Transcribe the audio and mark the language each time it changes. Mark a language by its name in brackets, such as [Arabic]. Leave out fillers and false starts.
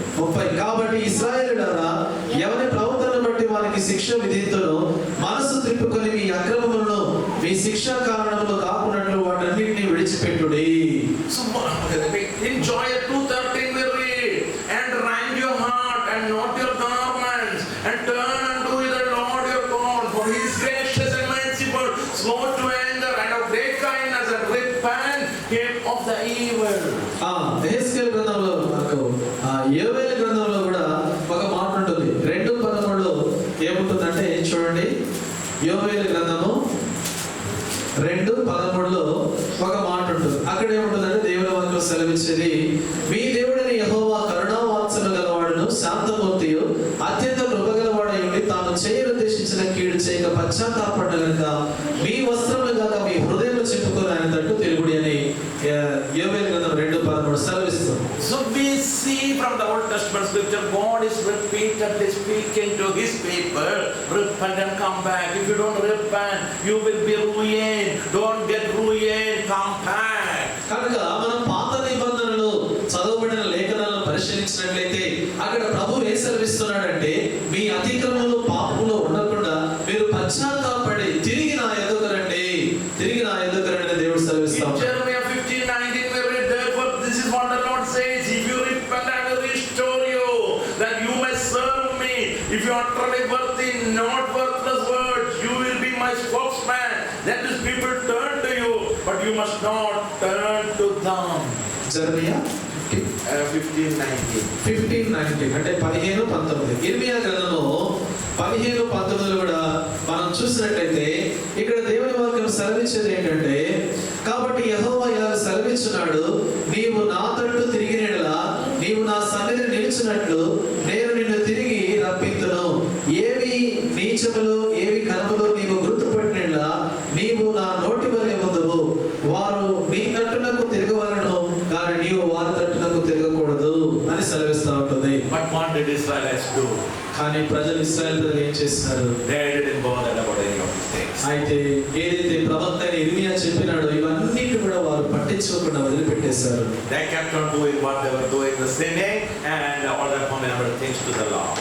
[Telugu] 30 కాబట్టి ఇశ్రాయేలులారా ఎవరి ప్రవర్తనను బట్టి వారికి శిక్ష విధింతును, మనసు త్రిప్పుకొని మీ అక్రమములను మీ శిక్షా కారణములు కాకున్నట్లు వాటన్నిటిని విడిచిపెట్టుడి. [English] So in Joel 2:13 we read, and rend your heart and not your garments, and turn unto the Lord your God, for he is gracious and merciful, slow to anger and of great kindness, and repent him of the evil. [Telugu] Ezekiel గ్రంథంలో మనకు యోవేలు గ్రంథంలో కూడా ఒక మాట ఉంటుంది. 2:13 ఏముంటుందంటే చూడండి, యోవేలు గ్రంథము 2:13 ఒక మాట ఉంటుంది. అక్కడ ఏముంటుందంటే దేవుని వాక్యం సెలవిచ్చేది, మీ దేవుడైన యెహోవా కరుణావాత్సల్యము గలవాడును శాంతమూర్తియు అత్యంత కృపగలవాడై ఉండి తాను చేయనుద్దేశించిన కీడు చేయక పశ్చాత్తాపడిన గనుక మీ వస్త్రములు కాక మీ హృదయంలో చెప్పుకొని ఆయన తట్టు తిరుగుడి అని యోవేలు గ్రంథం 2:13 సెలవిస్తుంది. [English] So we see from the Old Testament scripture, God is repeatedly speaking to his people, repent and come back. If you don't repent, you will be ruined. Don't get ruined, come back. [Telugu] కనుక మనం పాత నిబంధనలు చదవబడిన లేఖనాలను పరిశీలించినట్లయితే అక్కడ ప్రభువు ఏం సెలవిస్తున్నాడంటే, మీ అతిక్రమములు పాపములు ఉండకుండా మీరు పశ్చాత్తాపడి తిరిగి నా యొద్దకు రండి, తిరిగి నా యొద్దకు రండి దేవుడు సెలవిస్తాడు. [English] Jeremiah 15:19 we read, therefore this is what the Lord says, if you repent I will restore you, that you may serve me. If you are utterly worthy, not worthless words, you will be my spokesman. Then these people turn to you, but you must not turn to them. [Telugu] జెరమియా 15:19 అంటే 15-19. ఇర్మియా గ్రంథంలో 15-19 కూడా మనం చూసినట్లయితే ఇక్కడ దేవుని వాక్యం సెలవిచ్చేది ఏంటంటే, కాబట్టి యెహోవా ఇలా సెలవిచ్చున్నాడు, నీవు నా తట్టు తిరిగినట్లా నీవు నా సన్నిధిని నిలిచినట్లు నేను నిన్ను తిరిగి రప్పింతును, ఏవి నీచములు ఏవి కనములు నీవు గుర్తుపట్టినట్లా నీవు నా నోటి వలె ఉందువు, వారు నీ తట్టునకు తిరగవలను కానీ నీవు వారి తట్టునకు తిరగకూడదు అని సెలవిస్తూ ఉంటుంది. [English] But what did Israelites do? [Telugu] కానీ ప్రజలు ఇశ్రాయేలు ప్రజలు ఏం చేస్తున్నారు? [English] They didn't bother about any of these things. [Telugu] అయితే ఏదైతే ప్రవక్త అయిన ఇర్మియా చెప్పినాడో ఇవన్నీ కూడా వారు పట్టించుకోకుండా వదిలిపెట్టేశారు. [English] They kept on doing what they were doing, the sinning and all that other things to the law.